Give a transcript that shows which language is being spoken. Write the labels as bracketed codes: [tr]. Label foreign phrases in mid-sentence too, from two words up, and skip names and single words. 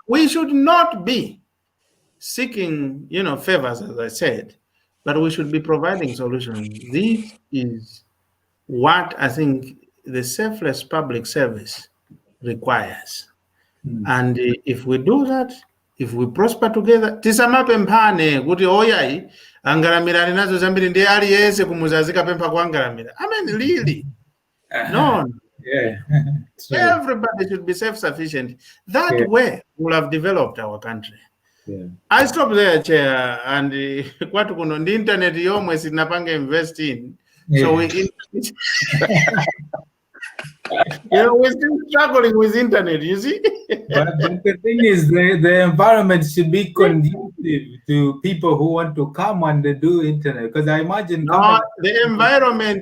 [en] We should not be seeking, you know, favors, as I said, but we should be providing solutions. This is what I think the selfless public service requires. And if we do that, if we prosper together, [ny] tisamapemphane kuti oyai angaramirani nazo zambiri ndi aliyese kumuzazika pempha kuangaramira. [en] I mean, really? No. Yeah. Everybody should be self-sufficient. That way we'll have developed our country. I stop there, Chair, and [ny] kwatu kuno ndi internet yomwe sinapanga [en] invest in. So we you know, we're still struggling with internet, you see. but the thing is, the environment should be conducive to people who want to come and do internet. Because I imagine the environment.